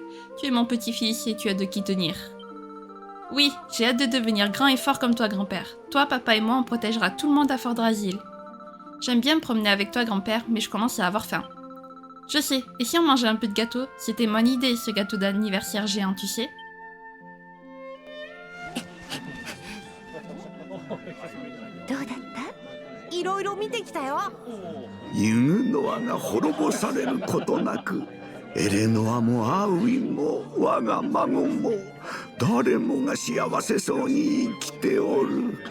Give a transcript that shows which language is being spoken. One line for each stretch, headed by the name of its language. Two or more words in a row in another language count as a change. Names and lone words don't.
French: Tu es mon petit-fils et tu as de qui tenir. Oui, j'ai hâte de devenir grand et fort comme toi, grand-père. Toi, papa et moi, on protégera tout le monde à Fordrasil. J'aime bien me promener avec toi, grand-père, mais je commence à avoir faim. Je sais, et si on mangeait un peu de gâteau? C'était mon idée, ce gâteau d'anniversaire géant, tu sais.
Japanese: どうだった？いろいろ見てきたよ。ユーノアが滅ぼされることなく、エレノアもアーウィンも我が孫も誰もが幸せそうに生きておる。